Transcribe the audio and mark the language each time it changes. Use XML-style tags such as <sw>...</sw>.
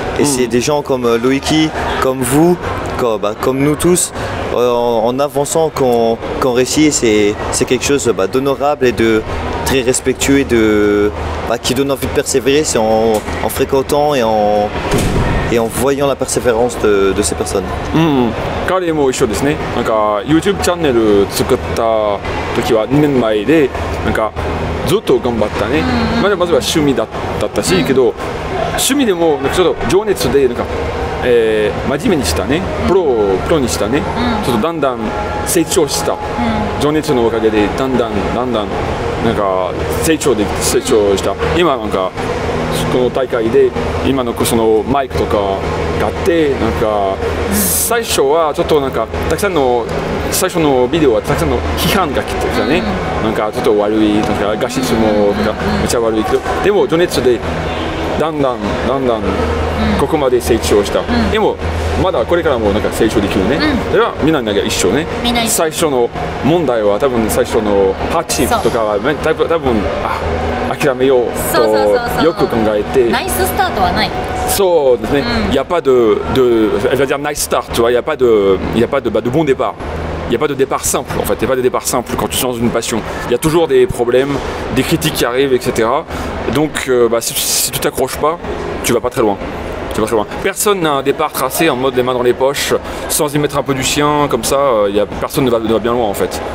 <fr>Et c'est des gens comme Loïki, comme vous, comme nous tous, en avançant qu'on réussit. C'est quelque chose d'honorable et de très respectueux et qui donne envie de persévérer. C'est en fréquentant et en et en voyant la persévérance de ces personnes.</fr> <ja>彼も一緒ですね。なんか YouTube チャンネル作った時は2年前で、なんかずっと頑張ったね。まずは趣味だったし、けど趣味でもなんかちょっと情熱でなんか、真面目にしたね。プロにしたね。ちょっとだんだん成長した。情熱のおかげでだんだんなんか成長した。今なんかこの大会で今のそのマイクとかがあってなんか最初はちょっとなんかたくさんの最初のビデオはたくさんの批判が来てたね。なんかちょっと悪いなんか画質もめっちゃ悪いけどでも情熱でだんだんここまで成長した。でもまだこれからもなんか成長できるね。それはみんなが一緒ね。最初の問題は多分最初の8とかは多分諦めようとよく考えて。ナイススタートはない。そうですね。</ja> <fr>Il n'y a pas elle va dire</fr> <en>nice start,</en> <fr>tu vois. Il n'y a pas de bon départ. Il n'y a pas de départ simple en fait, il n'y a pas de départ simple quand tu changes une passion. Il y a toujours des problèmes, des critiques qui arrivent, etc. Donc si tu t'accroches pas, tu vas pas très loin. Personne n'a un départ tracé en mode les mains dans les poches, sans y mettre un peu du sien, comme ça, personne ne va bien loin en fait.</fr>